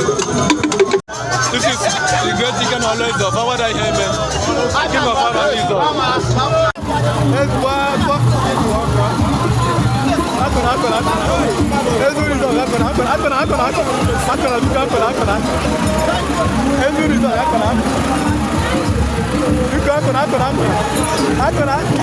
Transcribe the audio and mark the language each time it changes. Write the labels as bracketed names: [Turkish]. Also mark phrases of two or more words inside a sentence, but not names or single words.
[English] This is the great Ike na Ọlụ Izọg. Forward that here, man. King of Ọlụ Izọg. Let's go, go. [Igbo] Akọna, akọna, akọna. [English] Let's do [Igbo] Izọg, akọna, akọna, akọna, akọna, akọna. Akọna, biko, akọna, akọna. [English] Let's do Izọg, [Igbo] akọna, akọna. Biko, akọna, akọna, akọna. Akọna.